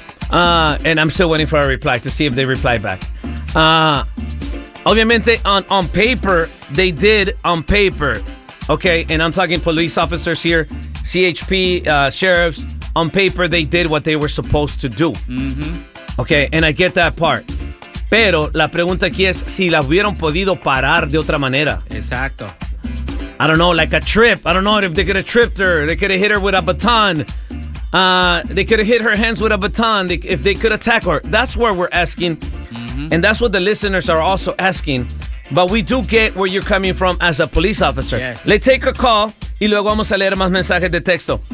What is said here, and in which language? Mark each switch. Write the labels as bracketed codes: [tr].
[en] And I'm still waiting for a reply to see if they reply back. [es] Obviamente, [en] on paper, they did on paper. Okay, and I'm talking police officers here, CHP, sheriffs. On paper, they did what they were supposed to do. Mm-hmm. Okay, and I get that part. [es] Pero la pregunta aquí es si la hubieran podido parar de otra manera. Exacto. [en] I don't know, like a trip. I don't know if they could have tripped her. They could have hit her with a baton. They could have hit her hands with a baton if they could attack her. That's what we're asking. Mm-hmm. And that's what the listeners are also asking. But we do get where you're coming from as a police officer. Yes. Let's take a call. [es] Y luego vamos a leer más mensajes de texto.